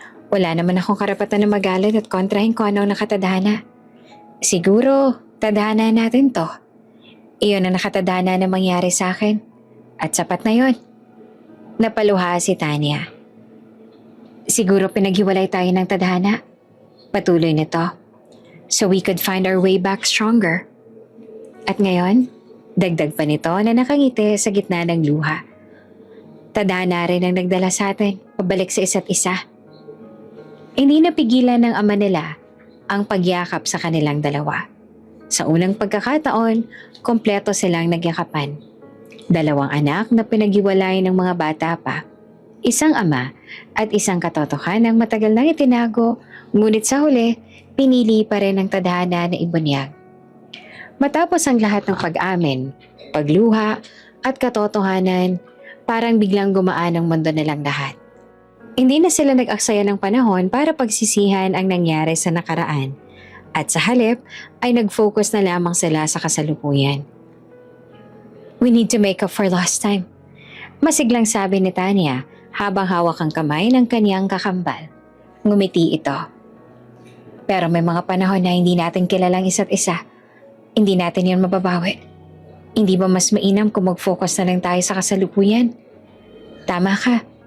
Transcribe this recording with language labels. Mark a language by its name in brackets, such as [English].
[Filipino] Wala naman akong karapatan na magalit at kontrahin ko anong nakatadhana. Siguro, tadhana natin to. Iyon ang nakatadhana na mangyari sa akin. At sapat na yon. Napaluha si Tanya. Siguro pinaghiwalay tayo ng tadhana. Patuloy nito. [English] So we could find our way back stronger. [Filipino] At ngayon, dagdag pa nito na nakangiti sa gitna ng luha. Tadhana rin ang nagdala sa atin pabalik sa isa't isa. Hindi napigilan ng ama nila ang pagyakap sa kanilang dalawa. Sa unang pagkakataon, kompleto silang nagyakapan. 2 anak na pinaghiwalay ng mga bata pa. Isang ama at isang katotohanan ng matagal nang itinago Ngunit sa huli, pinili pa rin ng tadhana na ibunyag. Matapos ang lahat ng pag-amin, pagluha at katotohanan, parang biglang gumaan ang mundo nilang lahat. Hindi na sila nag-aksaya ng panahon para pagsisihan ang nangyari sa nakaraan at sa halip ay nag-focus na lamang sila sa kasalukuyan. [English] We need to make up for lost time. [Filipino] Masiglang sabi ni Tanya habang hawak ang kamay ng kanyang kakambal. Ngumiti ito. Pero may mga panahon na hindi natin kilalang isa't isa. Hindi natin yon mababawi. Hindi ba mas mainam kung mag-focus na lang tayo sa kasalukuyan? Tama ka.